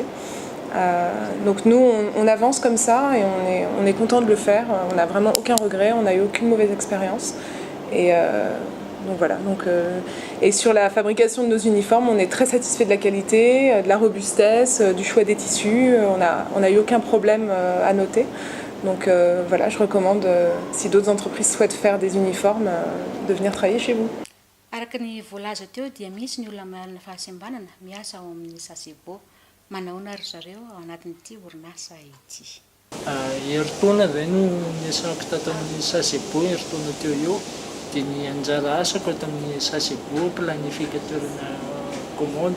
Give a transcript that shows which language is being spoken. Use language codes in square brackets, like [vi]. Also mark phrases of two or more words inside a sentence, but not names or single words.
[fr] Donc nous on avance comme ça et on est content de le faire, on n'a vraiment aucun regret, on n'a eu aucune mauvaise expérience et donc voilà. Et sur la fabrication de nos uniformes, on est très satisfait de la qualité, de la robustesse, du choix des tissus, on n'a eu aucun problème à noter. Donc voilà, je recommande si d'autres entreprises souhaitent faire des uniformes de venir travailler chez vous. [mg] Araka ny voalaza teo dia misy ny olona manana fahasembanana miasa ao amin'ny Sasebo. Manaona ry zareo ao anatin'ity orinasa ity. Heritaona izay no niasako tato amin'ny Sasebo heritaona teo eo dia ny anjara asako ato amin'ny Sasebo planificateur-na commande.